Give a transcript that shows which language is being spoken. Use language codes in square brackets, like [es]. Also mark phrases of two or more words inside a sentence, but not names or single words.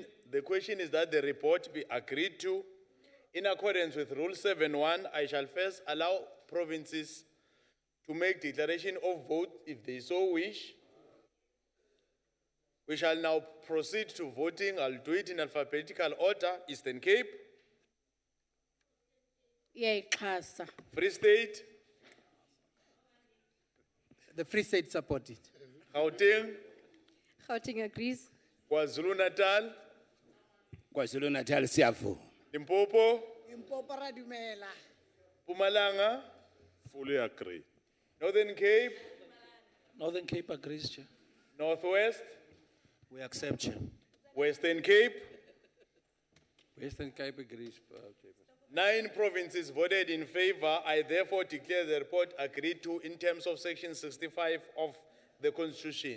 [en] The question is that the report be agreed to. In accordance with Rule 7.1, I shall first allow provinces to make declaration of vote if they so wish. We shall now proceed to voting. I'll do it in alphabetical order. Eastern Cape, Yay, Xhosa. Free State, The Free State support it. Gauteng, Gauteng agrees. KwaZulu-Natal, [zu] KwaZulu-Natal siyavu. [en] Limpopo, [nso] Impopara dumela. [en] Mpumalanga, Fully agree. Northern Cape, Northern Cape agrees, Chair. Northwest, We accept, Chair. Western Cape. Western Cape agrees. 9 provinces voted in favor. I therefore declare the report agreed to in terms of Section 65 of the Constitution.